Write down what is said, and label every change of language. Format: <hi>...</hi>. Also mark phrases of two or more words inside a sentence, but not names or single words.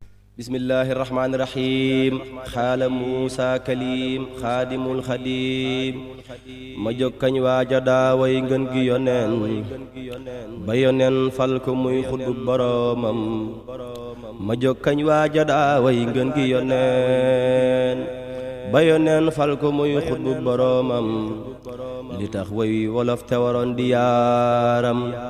<ar>بسم الله الرحمن الرحيم. قال موسى كليم خادم الخديم.</ar> <wo>Ma jóg kañ waaja daaway ngën gi yoneen. Ba yoneen fal ko muy xutbu boroomam. Ma jóg kañ waaja daaway ngën gi yoneen. Ba yoneen fal ko muy xutbu boroomam. Li tax way wolof te waroon di yaaram.</wo>